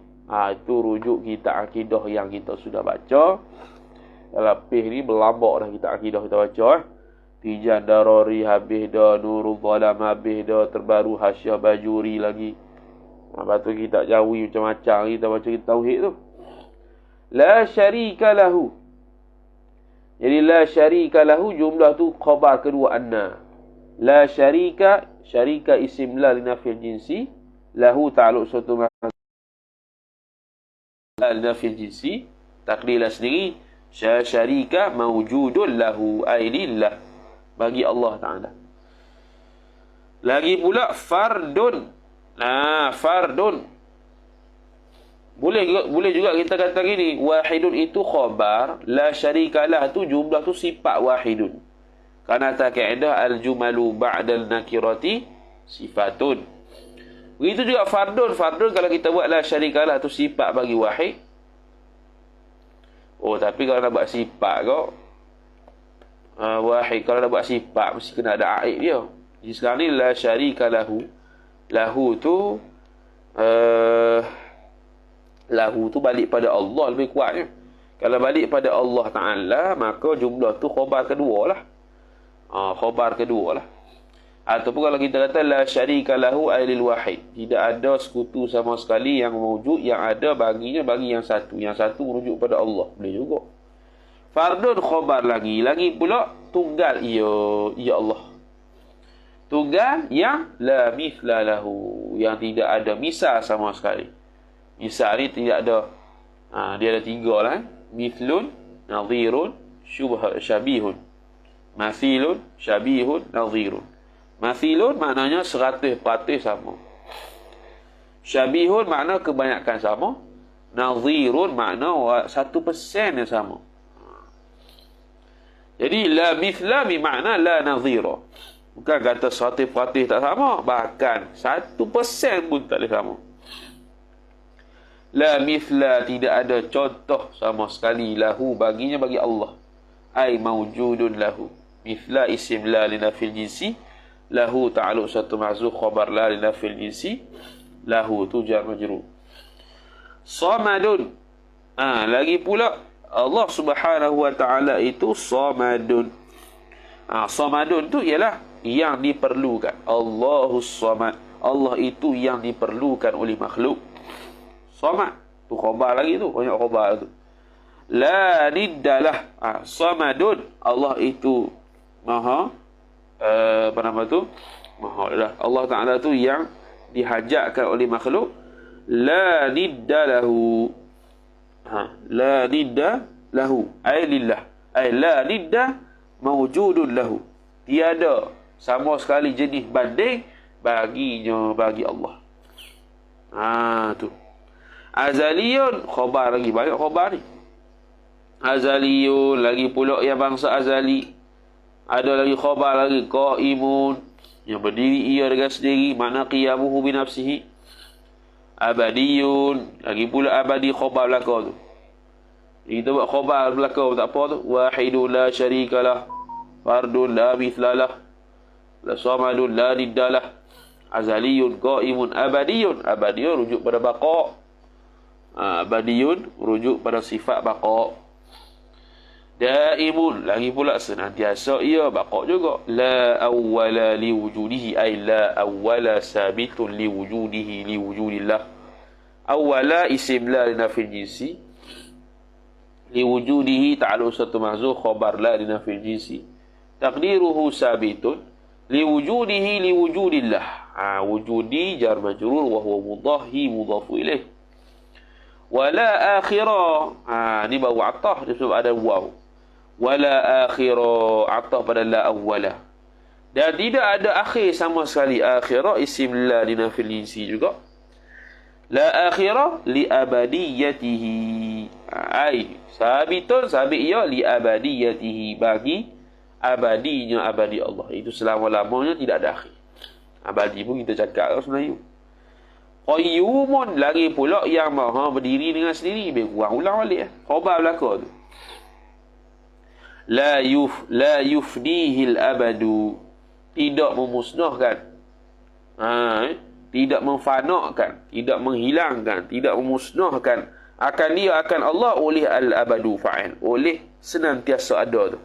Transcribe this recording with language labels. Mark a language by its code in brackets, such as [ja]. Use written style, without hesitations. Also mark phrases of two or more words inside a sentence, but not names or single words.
[ms] Itu rujuk kita akidah yang kita sudah baca. Dalam pih ni berlambak dah kita akidah kita baca. Tijan Darari habis dah, Nurul Zalam habis dah, terbaru Hasyiah Bajuri lagi. Lepas tu kita jawi macam-macam kita baca kita tauhid tu. [ar] لا شريك له. Jadi لا شريك له, [ms] jumlah tu khabar kedua anna. [ar] لا شريك، شريك اسم لا النافية للجنس. له تعلق suatu محل لنافي الجنس. [ms] Takdirlah sendiri. [ar] شريك موجود له، أي لله, [ms] bagi Allah Ta'ala. Lagi pula fardun. Fardun. Boleh juga kita kata gini, wahidun itu khabar, [ar] لا شريك له [ms] tu jumlah tu sifat wahidun. Karena atas kaedah [ar] الجمل بعد النكرة صفات. [ms] Begitu juga fardun. Fardun kalau kita buat [ar] لا شريك له [ms] tu sifat bagi wahid. Tapi kalau nak buat sifat kau, wahid, kalau nak buat sifat mesti kena ada aib dia. Jadi sekarang ni [ar] لا شريك له. [ms] Lahu tu balik pada Allah lebih kuatnya. Kalau balik pada Allah Ta'ala, maka jumlah tu khabar kedua lah. Khabar kedua lah. Ataupun kalau kita kata [ar] لا شريك له أي للواحد, [ms] tidak ada sekutu sama sekali yang wujud, yang ada baginya bagi yang satu. Yang satu merujuk pada Allah. Boleh juga. Fardun khabar lagi pula tunggal ia Allah. Tunggal yang [ar] لا مثل له, [ms] yang tidak ada misal sama sekali. Misal ni tidak ada. Dia ada 3 lah. [ar] مثل، نظير، شبيه. مماثل، شبيه، نظير. [ms] Mathilun maknanya 100% sama. Syabihun makna kebanyakan sama. Nadhirun makna 1% yang sama. Jadi [ar] لا مثل [ms] bermakna [ar] لا نظير. [ms] Bukan kata 100% tak sama, bahkan 1% pun tak boleh sama. [ar] لا مثل, [ms] tidak ada contoh sama sekali lahu baginya, bagi Allah. [ar] أي موجود له. مثل اسم لا النافية للجنس. له تعلق satu محذوف، خبر لا النافية للجنس. له tu جار مجرور. صمد. [ms] Lagi pula Allah [ar] سبحانه وتعالى [ms] itu samadun. Samadun tu ialah yang diperlukan. [ar] الله الصمد. [ms] Allah itu yang diperlukan oleh makhluk. Samad tu khabar lagi tu, banyak khabar tu. [ar] لا ند له. [ms] Samadun, Allah itu maha maha lah. Allah Ta'ala tu yang dihajatkan oleh makhluk. [ar] لا ند له. لا ند له، أي لله. أي لا ند موجود له, [ms] tiada sama sekali jenis banding baginya, bagi Allah. Tu azaliyun, khabar lagi, banyak khabar ni. Azaliyun, lagi pula yang bangsa azali. Ada lagi khabar lagi, qaimun, yang berdiri ia dengan sendiri, makna [ar] قيامه بنفسه. [ms] Abadiyun, lagi pula abadi, khabar belaka tu. Kita buat khabar belaka tak apa tu. [ar] واحد لا شريك له، فرد لا مثل له، صمد لا ند له، أزلي قائم أبدي. [ms] Abadiyun rujuk pada baqa'. Abadiyun rujuk pada sifat baqa'. Daimun lagi pula senantiasa ia baqa' juga. [ar] لا أول لوجوده أي لا أول ثابت لوجوده لوجود الله. أول اسم لا النافية للجنس، لوجوده تعلق satu محذوف خبر لا النافية للجنس، تقديره ثابت لوجوده لوجود الله. وجود جار مجرور وهو مضاف مضاف إليه. ولا آخر, [ms] ni baru atah disebab ada waw. [ar] ولا آخر، عطف pada لا أول له. [ms] Dan tidak ada akhir sama sekali. [ar] آخر اسم لا النافية للجنس [ms] juga. [ar] لا آخر لأبديته، أي ثابت [ms] sabit ia [ar] لأبديته, [ms] bagi abadinya abadi Allah. Itu selama-lamanya tidak ada akhir. Abadi pun kita cakap sebenarnya. Qayyumun lagi pula yang maha berdiri dengan sendiri. Lebih kurang ulang balik. Khabar belaka tu. [ar] لا يفنيه الأبد, [ms] tidak memusnahkan, tidak memfanakkan, tidak menghilangkan, tidak memusnahkan akan dia, akan Allah, oleh al-abadu fa'il, oleh senantiasa ada tu.